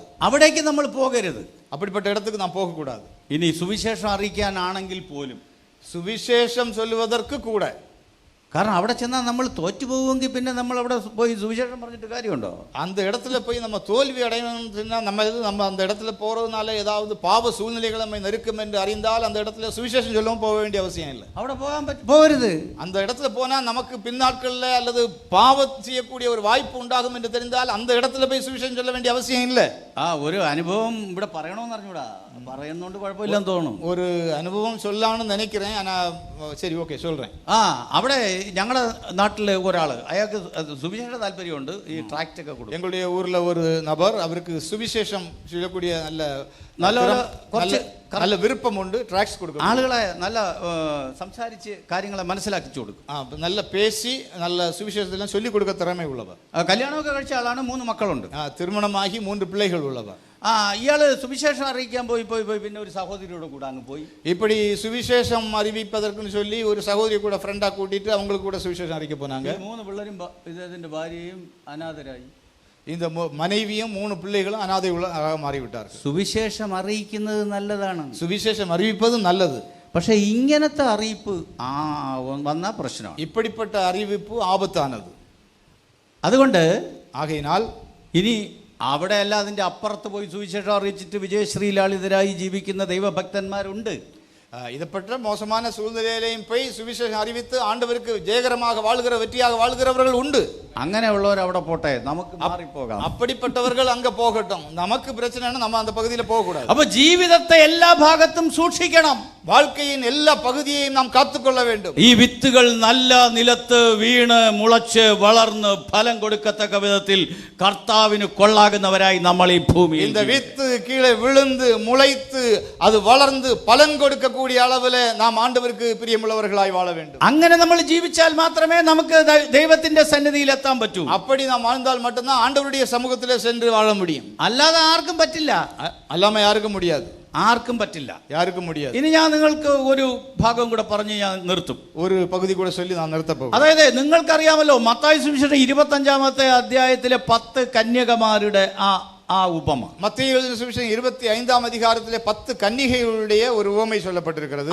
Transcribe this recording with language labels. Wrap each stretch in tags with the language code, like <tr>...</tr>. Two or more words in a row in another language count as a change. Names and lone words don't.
<ml>അവിടേക്ക് നമ്മൾ പോകരുത്.</ml> <ta>அப்படிப்பட்ட இடத்துக்கு நாம் போகக்கூடாது.</ta> <ml>ഇനി സുവിശേഷം അറിയിക്കാനാണെങ്കിൽ പോലും,</ml> <ta>சுவிசேஷம் சொல்லுவதற்கு கூட,</ta> <ml>കാരണം അവിടെ ചെന്നാൽ നമ്മൾ തോറ്റുപോകുമെങ്കിൽ പിന്നെ നമ്മൾ അവിടെ പോയി സുവിശേഷം പറഞ്ഞിട്ട് കാര്യമുണ്ടോ?</ml> <ta>அந்த இடத்துல போய் நம்ம தோல்வி அடையணும்னா நம்ம அந்த இடத்துல போறதுனால ஏதாவது பாவ சூழ்நிலைகள் நம்மை நெருக்கும் என்று அறிந்தால் அந்த இடத்துல சுவிசேஷம் சொல்லவும் போக வேண்டிய அவசியம் இல்லை.</ta> <ml>അവിടെ போகരുது.</ml> <ta>அந்த இடத்துல போனா நமக்கு பின்னாட்கள்ல அல்லது பாவம் செய்யக்கூடிய ஒரு வாய்ப்பு உண்டாகும் என்று தெரிந்தால் அந்த இடத்துல போய் சுவிசேஷம் சொல்ல வேண்டிய அவசியம் இல்லை.</ta> <ml>ഒരു അനുഭവം ഇവിടെ പറയണമെന്ന് അറിഞ്ഞൂടാ, പറയുന്നോണ്ട് കുഴപ്പമില്ലെന്ന് തോന്നുന്നു.</ml> <ta>ஒரு அனுபவம் சொல்லலாம்னு நினைக்கிறேன், ஆனா சரி ஓகே சொல்றேன்.</ta> <ml>അവിടെ ഞങ്ങളുടെ നാട്ടിലെ ഒരാള്, അയാൾക്ക് സുവിശേഷ താല്പര്യമുണ്ട്, ഈ ട്രാക്റ്റ് ഒക്കെ കൊടുക്കും.</ml> <ta>எங்களுடைய ஊர்ல ஒரு நபர், அவருக்கு சுவிசேஷம் சொல்லக்கூடிய நல்ல விருப்பம் உண்டு, டிராக்ஸ் கொடுக்கும்.</ta> <ml>ആളുകളെ നല്ല സംസാരിച്ച് കാര്യങ്ങളെ മനസ്സിലാക്കിച്ചു കൊടുക്കും.</ml> <ta>நல்ல பேசி நல்ல சுவிசேஷத்தெல்லாம் சொல்லி கொடுக்க திறமை உள்ளவர்.</ta> <ml>കല്യാണമൊക്കെ കഴിച്ച ആളാണ്, 3 മക്കളുണ്ട്.</ml> <ta>திருமணமாகி 3 பிள்ளைகள் உள்ளவர்.</ta> <ml>ഇയാള് സുവിശേഷം അറിയിക്കാൻ പോയി പിന്നെ ഒരു സഹോദരിയോട് കൂടെ അങ്ങ് പോയി.</ml> <ta>இப்படி சுவிசேஷம் அறிவிப்பதற்குன்னு சொல்லி ஒரு சகோதரி கூட ஃப்ரெண்டா கூட்டிட்டு அவங்களுக்கு கூட சுவிசேஷம் அறிவிக்க போனாங்க.</ta> <ml>3 പിള്ളേരും ഇതിന്റെ ഭാര്യയും അനാഥരായി.</ml> <ta>இந்த மனைவியும் 3 பிள்ளைகளும் அனாதைகளாக மாறிவிட்டார்கள்.</ta> <ml>സുവിശേഷം അറിയിക്കുന്നത് നല്ലതാണ്,</ml> <ta>சுவிசேஷம் அறிவிப்பது நல்லது.</ta> <ml>പക്ഷെ ഇങ്ങനത്തെ അറിയിപ്പ് വന്ന പ്രശ്നമാണ്.</ml> <ta>இப்படிப்பட்ட அறிவிப்பு ஆபத்தானது.</ta> <ml>അതുകൊണ്ട്</ml> <ta>ஆகையினால்</ta> <ml>ഇനി അവിടെയല്ല, അതിന്റെ അപ്പുറത്ത് പോയി സുവിശേഷം അറിയിച്ചിട്ട് വിജയശ്രീലാളിതരായി ജീവിക്കുന്ന ദൈവഭക്തന്മാരുണ്ട്.</ml> <ta>இதப்பட்ட மோசமான சூழ்நிலையிலையும் போய் சுவிசேஷம் அறிவித்து ஆண்டவருக்கு ஜெயகரமாக வாழ்கிற, வெற்றியாக வாழ்கிறவர்கள் உண்டு.</ta> <ml>അങ്ങനെയുള്ളവർ അവിടെ പോട്ടെ, നമുക്ക് മാറിപ്പോകാം.</ml> <ta>அப்படிப்பட்டவர்கள் அங்க போகட்டும், நமக்கு பிரச்சனைனா நம்ம அந்த பகுதியில போக கூடாது.</ta> <ml>அப்ப ജീവിതത്തെ എല്ലാ ഭാഗത്തും സൂക്ഷിക്കണം.</ml> <ta>வாழ்க்கையின் எல்லா பகுதியையும் நாம் காத்துக்கொள்ள வேண்டும்.</ta> <ml>ഈ വിത്തുകൾ നല്ല നിലത്ത് വീണ് മുളച്ച് വളർന്ന് ഫലം കൊടുക്കത്തക്ക വിധത്തിൽ കർത്താവിന് കൊള്ളാകുന്നവരായി നമ്മൾ ഈ ഭൂമിയിൽ,</ml> <ta>இந்த வித்து கீழே விழுந்து முளைத்து அது வளர்ந்து பலன் கொடுக்கக்கூடிய அளவில் நாம் ஆண்டவருக்கு பிரியமுள்ளவர்களாய் வாழ வேண்டும்.</ta> <ml>അങ്ങനെ നമ്മൾ ജീവിച്ചാൽ മാത്രമേ നമുക്ക് ദൈവത്തിന്റെ സന്നിധിയിൽ എത്താൻ പറ്റൂ.</ml> <ta>அப்படி நாம் வாழ்ந்தால் மட்டும்தான் ஆண்டவருடைய சமூகத்திலே சென்று வாழ முடியும்.</ta> <ml>അല്ലാതെ ആർക്കും പറ്റില്ല.</ml> <ta>அல்லாம யாருக்கும் முடியாது.</ta> <ml>ആർക്കും പറ്റില്ല,</ml> <ta>யாருக்கும் முடியாது.</ta> <ml>ഇനി ഞാൻ നിങ്ങൾക്ക് ഒരു ഭാഗം കൂടെ പറഞ്ഞ് ഞാൻ നിർത്തും. ഒരു പകുതി കൂടെ ചൊല്ലി ഞാൻ നിർത്തപ്പോൾ, അതായത് നിങ്ങൾക്കറിയാമല്ലോ, മത്തായി സുവിശേഷം 25-ാമത്തെ അധ്യായത്തിലെ 10 കന്യകമാരുടെ ആ ഉപമ. മത്തായി സുവിശേഷം 25-ാം അധികാരത്തിലെ 10 കന്യകകളുടെ ഒരു ഉപമ சொல்லப்பட்டிருக்கிறது.</ml>